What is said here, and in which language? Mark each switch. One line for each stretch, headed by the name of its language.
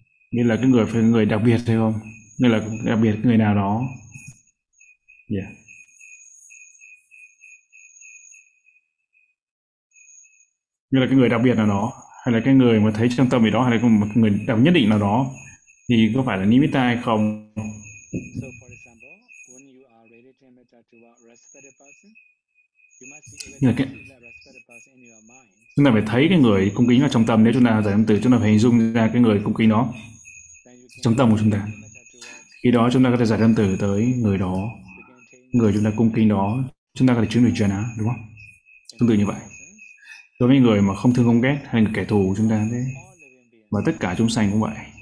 Vietnamese: Nghĩa là cái người phải người đặc biệt hay không? Nghĩa là đặc biệt người nào đó. Yeah. Nghĩa là cái người đặc biệt nào đó, hay là cái người mà thấy trong tâm gì đó, hay là một người đặc nhất định nào đó. Thì có phải là nimitta hay không?
English: So for example, when you are ready to meditate to a respected person, you must see that respected person in your mind.
Vietnamese: Chúng ta phải thấy cái người cung kính ở trong tâm, nếu chúng ta giải tâm tử, chúng ta phải hình dung ra cái người cung kính đó trong tâm của chúng ta. Khi đó chúng ta có thể giải tâm tử tới người đó, người chúng ta cung kính đó, chúng ta có thể chứng được jhana, đúng không? Tương tự như vậy. Đối với người mà không thương không ghét hay người kẻ thù của chúng ta thế, và tất cả chúng sanh cũng vậy.